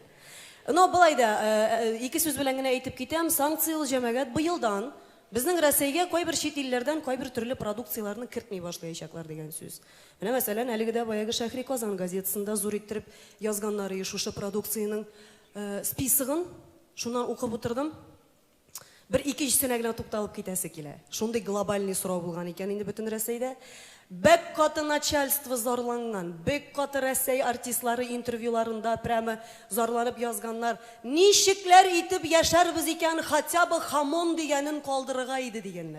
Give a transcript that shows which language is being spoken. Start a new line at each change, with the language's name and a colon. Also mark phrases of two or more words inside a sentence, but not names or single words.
Tatar: Болай да, ике сүз белән генә әйтеп китәм, санкциялы җәмәгать быелдан безнең Россиягә кайбер чит илләрдән кайбер төрле продукцияларны кертмей башлаячаклар дигән сүз. Менә мәсәлән, әлеге дә баягы Шәһри Казан газетасында зур иттереп язганнары шушы продукцияның списыгын шуннан укып утырдым. Bir ikisine gelen тукталып китәсе килә. Шундый глобальный сорау булган икән инде бөтен Россиядә. Бек каты начальство зарланган, бек каты Россия артистлары интервьюларында прямо зарланып язганнар. Ничекләр итеп яшәрбез икән, хотя бы хамон дигәнен калдырырга иде дигәннәр.